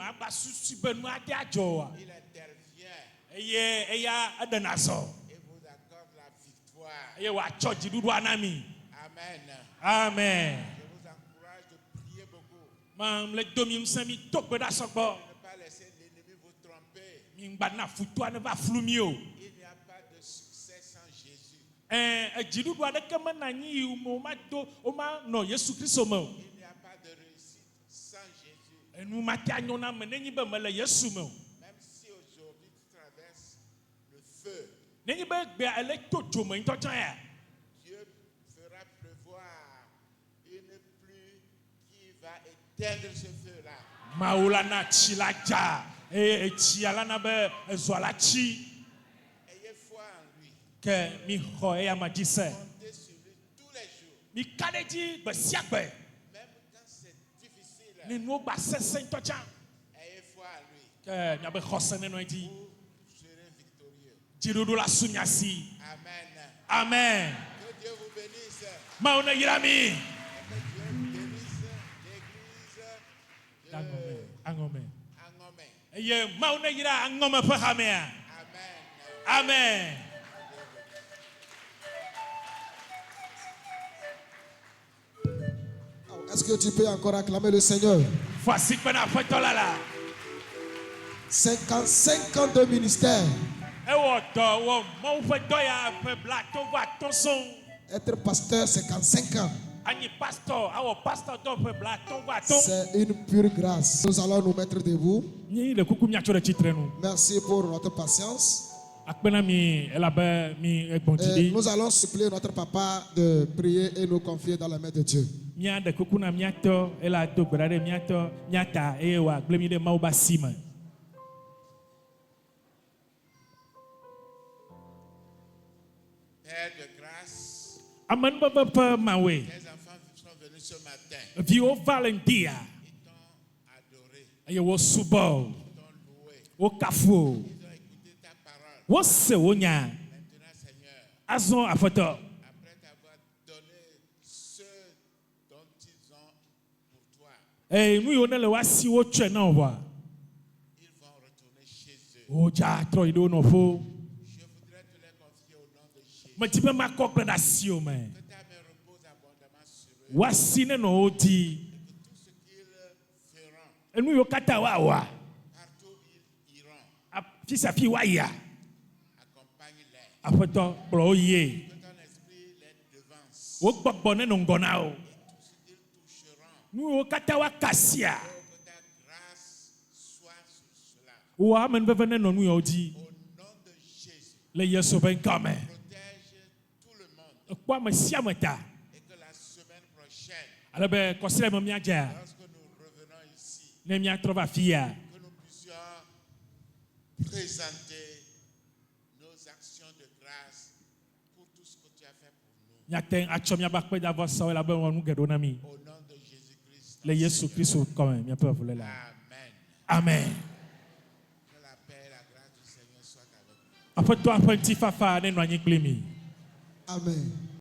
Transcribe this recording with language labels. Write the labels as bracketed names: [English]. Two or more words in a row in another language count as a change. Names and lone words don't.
[French] Et vous accorde la victoire. Amen. Je vous encourage de prier beaucoup. Ne pas laisser l'ennemi vous tromper. Il n'y a pas de succès sans Jésus. [Ewe] edziɖuɖu aɖeke menanyi yi womato womanɔ Yesu Kristo me o. [French] Il n'y a pas de réussite sans Jésus. [Ewe] Enu mate anyo na me nenyi be mele Yesu me o. [French] Même si aujourd'hui tu traverses le feu, [Ewe] Nenyi be gbea ele to dzome ŋutɔ tsã ya. [French] Dieu fera pleuvoir une pluie qui va éteindre ce feu-là. [Ewe] Mawu la na tsi la dza eye etsia la na be ezɔa la tsi. [French] Ayez foi en lui. [Ewe] Ke mi xɔ eya ma dzi se. [French] Comptez sur lui tous les jours. [Ewe] Mi ka ɖe dzi gbe sia gbe. [French] Même quand c'est difficile, [Ewe] Ne nuwo gba sesẽ ŋutɔ tsã. [French] ayez foi en lui. [Ewe] Ke miabe xɔse nenɔ edzi. [French] Vous serez victorieux. [Ewe] Dziɖuɖu la su mia si. [French] Amen. Amen. Que Dieu vous bénisse. [Ewe] Mawu ne yra mi. [French] Que Dieu bénisse l'église de Aŋɔme. Angomé. [Ewe] Eye Mawu ne yra aŋɔme ƒe hamea. Amen. Amen. [French] Est-ce que tu peux encore acclamer le Seigneur? Voici que [Ewe] na aƒetɔ la la. [French] 55 ans de ministère. [Ewe] Ewɔ dɔ wɔ Mawu ƒe dɔ ya ƒe blaatɔ̃ vɔ atɔ̃ sɔŋ. [French] Être pasteur, 55 ans. [Ewe] Anyi pastor, awɔ pastor dɔ ƒe blaatɔ̃ vɔ atɔ̃. [French] C'est une pure grâce. Nous allons nous mettre debout. [Ewe] Nyi le kuku miatso ɖe tsitre nu. [French] Merci pour notre patience. [Ewe] Akpena mi elabe mi egbɔn dzi [French] Et [Ewe] ɖi. [French] nous allons supplier notre papa de prier et nous confier dans la main de Dieu. [Ewe] Mia ɖe kuku na miatɔ ela do gbe ɖa ɖe miatɔ miata eye wòagblẽ mi ɖe Mawu ƒe asi me. [French] Père de grâce, [Ewe] Amenuveve ƒe Mawoe. [French] tes enfants sont venus ce matin. [Ewe] Viwo va le ŋdia [French] Ils t'ont adoré, [Ewe] eye wo subɔ [French] ils t'ont loué, [Ewe] wo kafu o. [French] ils ont écouté ta parole. [Ewe] Wose wo nya. [French] Maintenant, Seigneur, [Ewe] Azɔ aƒetɔ. [French] après t'avoir donné ce dont ils ont pour toi, [Ewe] Nu yiwo ne le woasi wotsɔe na wo vɔa. [French] ils vont retourner chez eux. [Ewe] Wodza trɔ yi ɖe wo nɔƒewo. [French] Je voudrais te les confier au nom de Jésus. [Ewe] Medi be makɔ kple ɖe asiwo me. [French] Que ta main repose abondamment sur eux. [Ewe] Woasi nenɔ wo dzi. [French] Que tout ce qu'ils feront, [Ewe] Nu yiwo katã woawɔa. [French] partout où ils iront, [Ewe] Afi sia afi woayia. [French] accompagne-les. [Ewe] Aƒetɔ kplɔ wo yie. [French] Que ton esprit les devance. [Ewe] Wo gbɔgbɔ nenɔ ŋgɔ na wo. [French] Tout ce qu'ils toucheront, [Ewe] Nu yiwo katã woakasia. [French] que ta grâce soit sur cela. [Ewe] Wo amenuveve nenɔ nu yawo dzi. [French] Au nom de Jésus, [Ewe] Le Yesu ƒe ŋkɔ me. [French] protège tout le monde [Ewe] Ekpɔ ame sia ame ta. [French] et que la semaine prochaine, [Ewe] Ale be kɔsrɛ me miadzea. [French] lorsque nous revenons ici, [Ewe] Ne miatrɔ va afi ya. [French] que nous puissions présenter nos actions de grâce pour tout ce que tu as fait pour nous. [Ewe] Miate atsɔ miabe akpedavɔsawo elabe wɔ nu geɖewo na mi. [French] Au nom de Jésus-Christ. [Ewe] Le Yesu Kristo kɔme miaƒe avule la. Amen. Amen. [French] Que la paix et la grâce du Seigneur soient avec nous. [Ewe] Aƒetɔ ƒe ŋutifafa nenɔ anyi kpli mi. Amen.